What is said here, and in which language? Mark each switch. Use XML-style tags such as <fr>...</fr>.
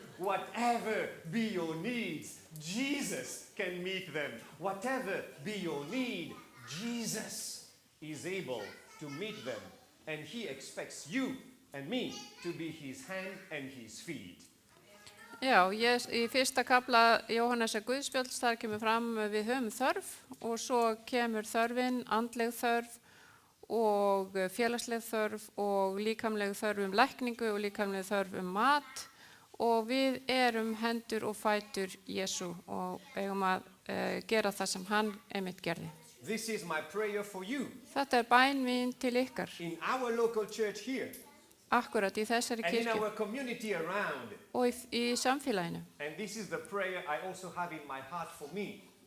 <en>Whatever be your needs, Jesus can meet them. Whatever be your need, Jesus is able to meet them. And he expects you and me to be his hand and his feet.</en> <is>Já, í fyrsta kafla Jóhannesar Guðspjalls þar kemur fram við höfum þörf og svo kemur þörfin, andleg þörf og félagsleg þörf og líkamleg þörf lækningu og líkamleg þörf mat og við erum hendur og fætur Jesú og eigum að gera það sem hann einmitt gerði.</is> <en>This is my prayer for you.</en> <is>Þetta bæn mín til ykkar,</is> <en>In our local church here</en> <is>akkurat í þessari</is> <en>and in</en> <is>kirkju</is> <en>our community around.</en> <is>og í samfélaginu.</is> <en>And this is the prayer I also have in my heart for me.</en>